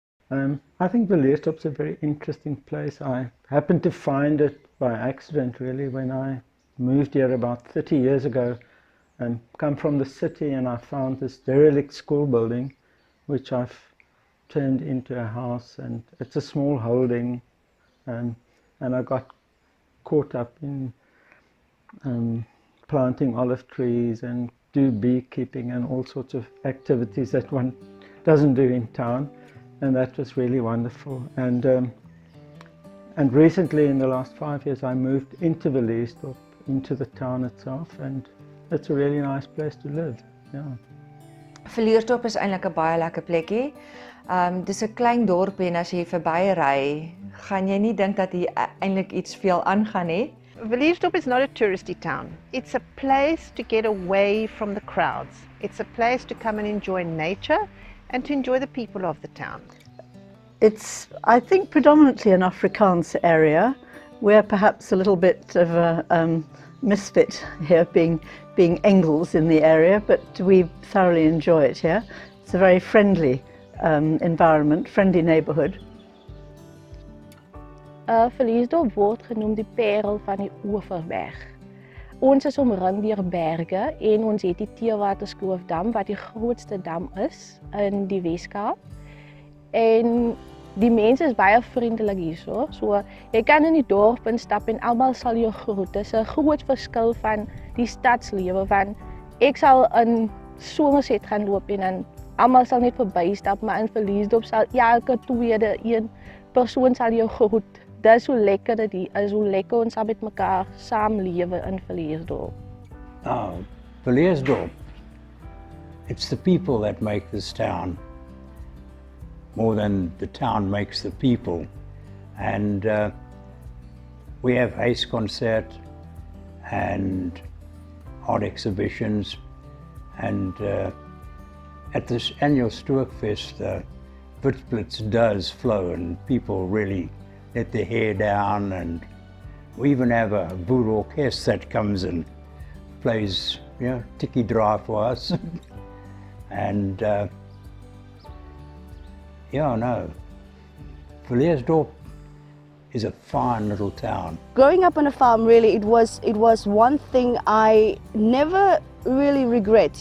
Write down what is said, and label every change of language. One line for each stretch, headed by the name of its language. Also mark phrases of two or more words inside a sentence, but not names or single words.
English: I think Villiersdorp's a very interesting place. I happened to find it by accident, really, when I moved here about 30 years ago and come from the city, and I found this derelict school building, which I've turned into a house, and it's a small holding, and I got caught up in planting olive trees and do beekeeping and all sorts of activities that one doesn't do in town. And that was really wonderful. And recently, in the last 5 years, I moved into Villiersdorp, into the town itself, and it's a really nice place to live. Yeah.
Afrikaans: Villiersdorp is eintlik 'n baie lekker plekkie. Dis 'n klein dorpie en as jy verby ry, gaan jy nie dink dat hier eintlik iets veel aangaan nie.
English: Villiersdorp is not a touristy town. It's a place to get away from the crowds. It's a place to come and enjoy nature and to enjoy the people of the town. It's, I think, predominantly an Afrikaans area. We're perhaps a little bit of a misfit here, being Engels in the area, but we thoroughly enjoy it here. It's a very friendly environment, friendly neighbourhood.
Afrikaans: Villiersdorp word genoem die parel van die Overberg. Ons is omring deur berge en ons het die Theewaterskloof Dam wat die grootste dam is in die Weskaap. En die mense is baie vriendelik hierso. So jy kan in die dorp instap en almal sal jou groet. Dis 'n groot verskil van die stadslewe, van ek sal in Somerset gaan loop en dan almal sal net verbystap, maar in Villiersdorp sal elke tweede een persoon sal jou groet. Dis hoe lekker dit is, hoe lekker ons met mekaar saamlewe in Villiersdorp.
English: Villiersdorp, it's the people that make this town more than the town makes the people. And we have Huisconcert and art exhibitions, and at this annual Stookfest, Witblitz does flow and people really let their hair down, and we even have a boer orchestra that comes and plays, you know,
Afrikaans: tikkie draai
English: for us. And Villiersdorp is a fine little town. Growing up on a farm, really, it was one thing I never really regret.